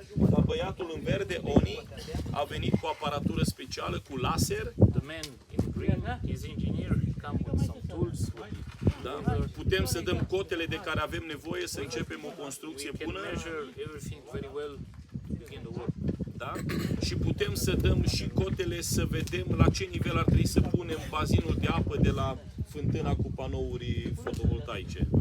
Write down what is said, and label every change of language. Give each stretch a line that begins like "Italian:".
Romanian: Dar băiatul în verde, Oni, a venit cu aparatură specială, cu laser.
English: The man in green, his engineer, he come with some tools.
Romanian: Da? Putem să dăm cotele de care avem nevoie să începem o construcție
English: We can
Romanian: bună.
English: measure everything very well to begin the work.
Romanian: Da? Și putem să dăm și cotele să vedem la ce nivel ar trebui să punem bazinul de apă de la fântâna cu panouri fotovoltaice.